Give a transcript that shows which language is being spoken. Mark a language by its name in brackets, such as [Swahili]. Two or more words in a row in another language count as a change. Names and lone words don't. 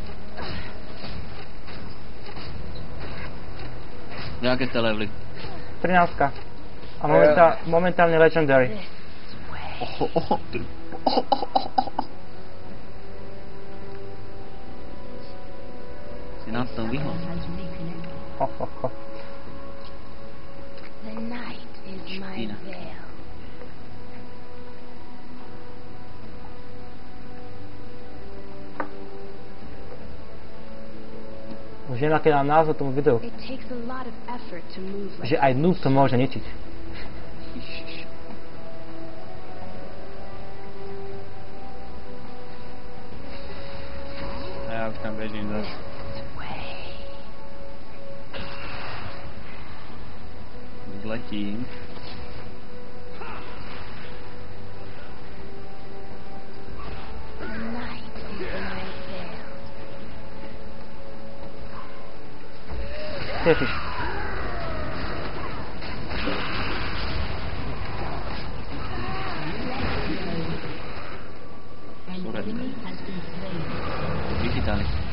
[Slovak] Jaké ste levely? 13. A momentálne Legendary. Si nad tom vyhol. Ho, ho, ho. [English] The night is my [Slovak] Špina. [English] veil. [Slovak] Už viem, aký dám názov tomu videu. [English] It takes a lot of effort to move like [Slovak] Že aj noob to môže ničiť. Ježiš. A ja už tam bežím zase. [English] this way. [Slovak] Letím. [English] The night is my veil. [Slovak] Ježiš. Vychytali.